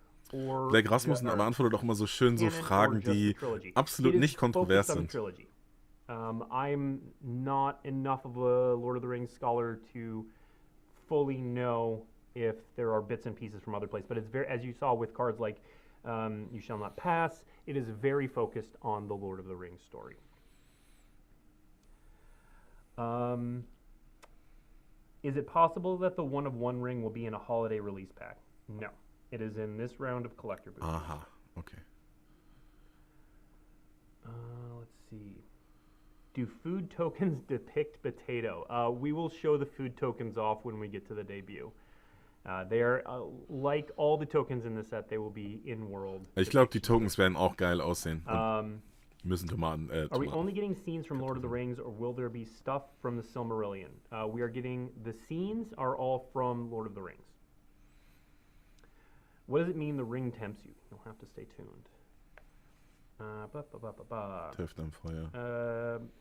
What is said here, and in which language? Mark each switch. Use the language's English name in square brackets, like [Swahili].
[German] Blake Rasmussen beantwortet auch immer so schön so Fragen, die absolut nicht kontrovers sind. [English] I'm not enough of a Lord of the Rings scholar to fully know if there are bits and pieces from other places, but it's very, as you saw with cards like You Shall Not Pass. It is very focused on the Lord of the Rings story. Is it possible that the One of One ring will be in a holiday release pack? No. It is in this round of collector boosters. [German] Aha, okay. [English] Let's see. Do food tokens depict potato? We will show the food tokens off when we get to the debut. They are, like all the tokens in the set, they will be in-world. [German] Ich glaube, die Tokens werden auch geil aussehen. Müssen Tomaten, [English] Are we only getting scenes from Lord of the Rings, or will there be stuff from the Silmarillion? We are getting, the scenes are all from Lord of the Rings. What does it mean the ring tempts you? You'll have to stay tuned. [German] Trifft am Feuer.